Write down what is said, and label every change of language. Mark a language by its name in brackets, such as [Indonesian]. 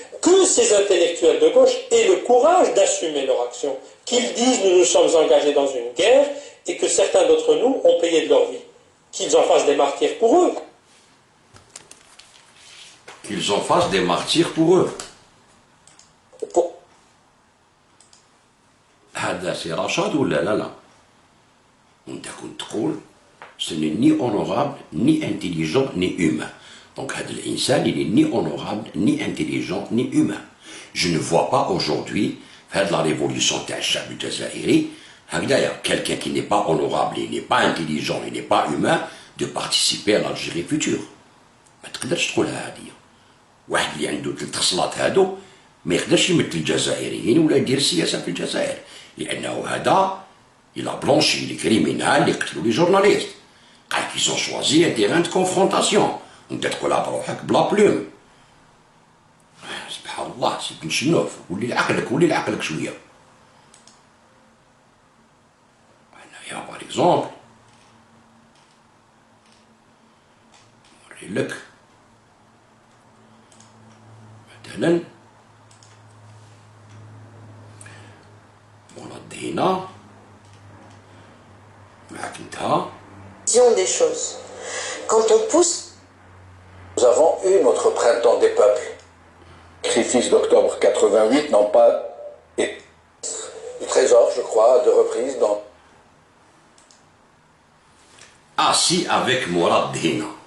[French] Que ces intellectuels de gauche aient le courage d'assumer leur action, qu'ils disent nous nous sommes engagés dans une guerre et que certains d'entre nous ont payé de leur vie, qu'ils en fassent des martyrs pour eux. Qu'ils en fassent des martyrs pour eux. [Arabic] هذا سي رشاد ولا لا؟ وانت كنت تقول [French] ce n'est ni honorable, ni intelligent, ni humain. Donc [Arabic] هذا الإنسان [French] il est ni honorable, ni intelligent, ni humain. Je ne vois pas aujourd'hui, faire de la révolution [Arabic] تاع الشعب الجزائري, هكذايا [French] quelqu'un qui n'est pas honorable, il n'est pas intelligent, il n'est pas humain, de participer à l'Algérie future. [Arabic] ما تقدرش تقولها هذه. واحد اللي عنده 3 خصلات هادو ما يقدرش يمثل الجزائريين ولا يدير السياسة في الجزائر. لأنه هذا [French] il a blanchi les criminels [Arabic] اللي قتلوا لي جورناليست. قال [French] qu'ils ont choisi un terrain de confrontation. [Arabic] وانت تقولها بروحك بلا بلوم. سبحان الله سي بن شنوف ولي لعقلك شوية. هنايا باغ اكزومبل نوري لك مثلا هنا معك انتها. [French] Des choses. Quand on pousse. nous avons eu notre printemps des peuples. Les sacrifices d'octobre 88 n'ont pas été du trésor, je crois, de reprise dans. Assis avec Mourad Hina.